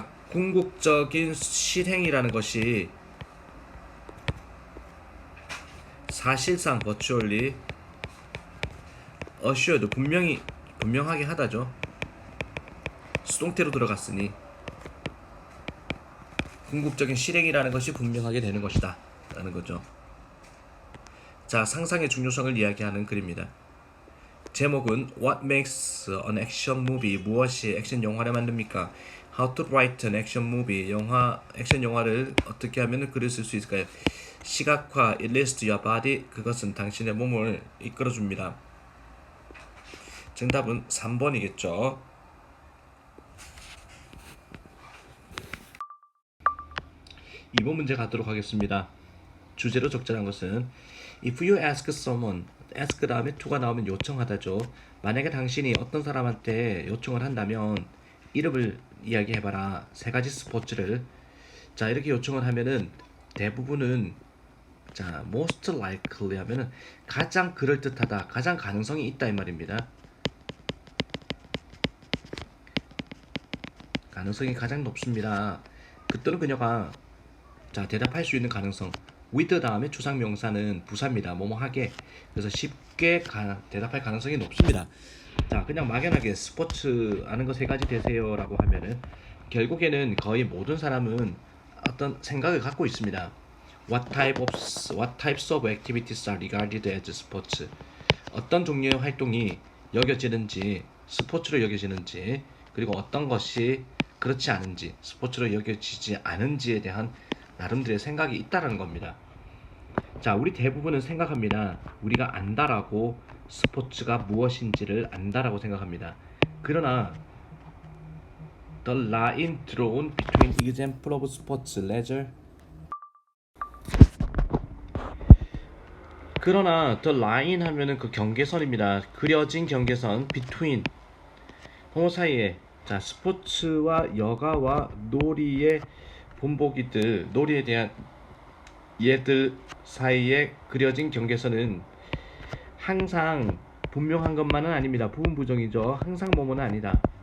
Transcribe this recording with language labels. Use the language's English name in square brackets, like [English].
[Korean] 궁극적인 실행이라는 것이 사실상 [English] virtually assured, [Korean] 분명하게 하다죠. 수동태로 들어갔으니 궁극적인 실행이라는 것이 분명하게 되는 것이다 라는 거죠. 상상의 중요성을 이야기하는 글입니다. [English] 제목은 What makes an action movie? [Korean] 무엇이 액션 영화를 만듭니까? [English] How to write an action movie? [Korean] 액션 영화를 어떻게 하면 글을 쓸 수 있을까요? [English] 시각화, illustrate your body. [Korean] 그것은 당신의 몸을 이끌어줍니다. 정답은 3번이겠죠. 2번 문제 가도록 하겠습니다. 주제로 적절한 것은 [English] If you ask someone, [Korean] ask 다음에 to가 나오면 요청하다죠. 만약에 당신이 어떤 사람한테 요청을 한다면 이름을 이야기해봐라. 세 가지 스포츠를. 이렇게 요청을 하면은 대부분은 [English] most likely [Korean] 하면은 가장 그럴듯하다, 가장 가능성이 있다 이 말입니다. 가능성이 가장 높습니다. 그때는 그녀가 대답할 수 있는 가능성. with 다음에 추상명사는 부사입니다. 뭐뭐하게. 그래서 쉽게 대답할 가능성이 높습니다. 그냥 막연하게 스포츠 아는 거 세 가지 되세요 라고 하면은 결국에는 거의 모든 사람은 어떤 생각을 갖고 있습니다. [English] What types of activities are regarded as sports? [Korean] 어떤 종류의 활동이 여겨지는지, 스포츠로 여겨지는지, 그리고 어떤 것이 그렇지 않은지, 스포츠로 여겨지지 않은지에 대한 나름대로의 생각이 있다라는 겁니다. 우리 대부분은 생각합니다. 우리가 안다라고 스포츠가 무엇인지를 안다라고 생각합니다. 그러나 [English] the line drawn between example of sports, leisure [Korean] 그러나 the line 하면은 그 경계선입니다. 그려진 경계선 between 그 사이에 자 스포츠와 여가와 놀이의 본보기들 놀이에 대한 얘들 사이에 그려진 경계선은 항상 분명한 것만은 아닙니다. 부분 부정이죠. 항상 뭐뭐는 아니다.